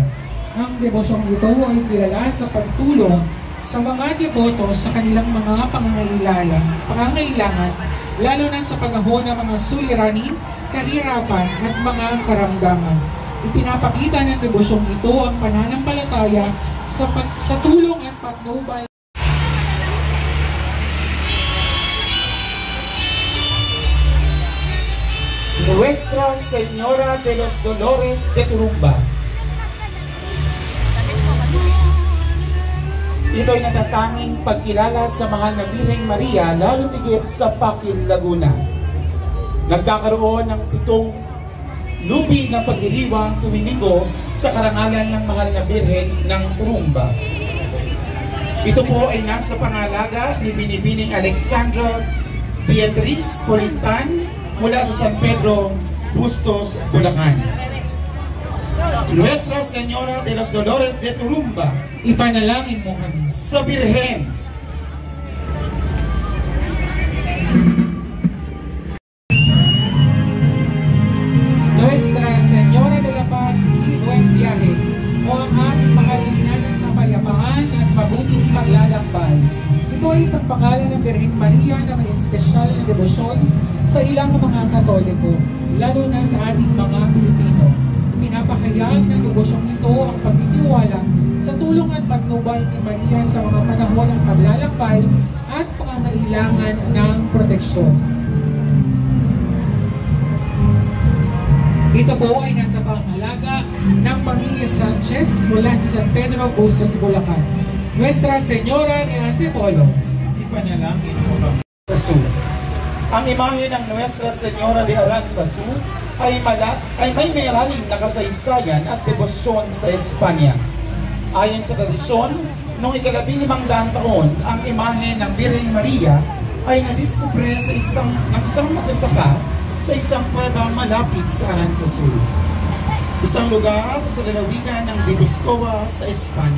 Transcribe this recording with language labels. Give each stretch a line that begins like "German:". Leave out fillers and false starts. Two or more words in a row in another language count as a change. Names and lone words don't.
Filipino: Ang debosyong ito ay kilala sa pagtulong sa mga deboto sa kanilang mga pangangailangan, lalo na sa panahon ng mga suliranin, kahirapan at mga karamdaman. Ipinapakita ng debosyong ito ang pananampalataya sa tulong at patnubay. Nuestra Señora de los Dolores de Turumba. Ito ay natatanging pagkilala sa mahal na Birheng Maria, lalo tigit sa Pakil, Laguna. Nagkakaroon ng 7 lubi ng pagdiriwang tuwing linggo sa karangalan ng mahal na Birhen ng Turumba. Ito po ay nasa pangalaga ni Binibining Alexandra Beatriz Colintan mula sa San Pedro, Bustos, Bulacan. Nuestra Señora de los Dolores de Turumba. Ipanalangin mo kami. Sa Birhen. Nuestra Señora de la Paz y Buen Viaje, o ang aming mahal na ina ng kapayapaan at mabuting paglalakbay. Ito ay isang pangalan ng Birheng Maria na may espesyal na debosyon sa ilang mga Katoliko, lalo na sa ating mga Pilipino. Pinapahayag ng debosyong ito ang pagtitiwala sa tulong at patnubay ni Maria sa mga panahon ng paglalakbay at pangangailangan ng proteksyon. Ito po ay nasa pangalaga ng Pamilya Sanchez mula sa San Pedro, Bustos, Bulacan. Nuestra Señora de Antipolo. Ipanalangin mo kami sa Su. Ang imahe ng Nuestra Señora de Aranzazu ay may malalim na kasaysayan at debosyon sa Espanya. Ayon sa tradisyon, noong ika-1500 taon, ang imahe ng Birheng Maria ay nadiskubre sa isang magsasaka sa isang kuweba malapit sa Aranzazu, isang lugar sa lalawigan ng Dibuscoa sa Espanya.